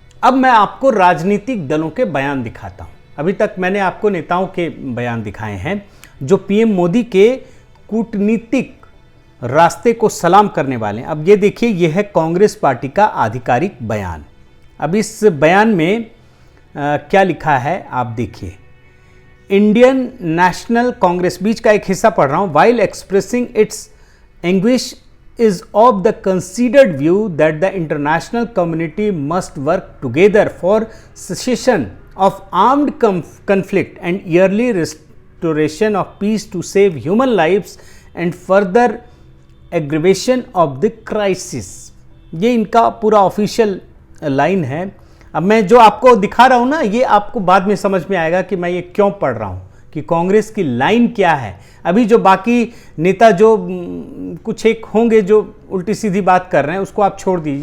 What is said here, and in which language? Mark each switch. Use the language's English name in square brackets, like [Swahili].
[Hindi] अब मैं आपको राजनीतिक दलों के बयान दिखाता हूं। अभी तक मैंने आपको नेताओं के बयान दिखाए हैं जो पीएम मोदी के कूटनीतिक रास्ते को सलाम करने वाले हैं। अब ये देखिए, यह है कांग्रेस पार्टी का आधिकारिक बयान। अब इस बयान में क्या लिखा है आप देखिए। इंडियन नेशनल कांग्रेस, बीच का एक हिस्सा पढ़ रहा हूं। [English] While expressing its anguish is of the considered view that the international community must work together for cessation of armed conflict and yearly restoration of peace to save human lives and further aggravation of the crisis। [Hindi] ये इनका पूरा official line है। अब मैं जो आपको दिखा रहा हूँ ना, ये आपको बाद में समझ में आएगा कि मैं ये क्यों पढ़ रहा हूँ, कि कांग्रेस की लाइन क्या है। अभी जो बाकी नेता जो कुछ एक होंगे जो उल्टी सीधी बात कर रहे हैं, उसको आप छोड़ दीजिए।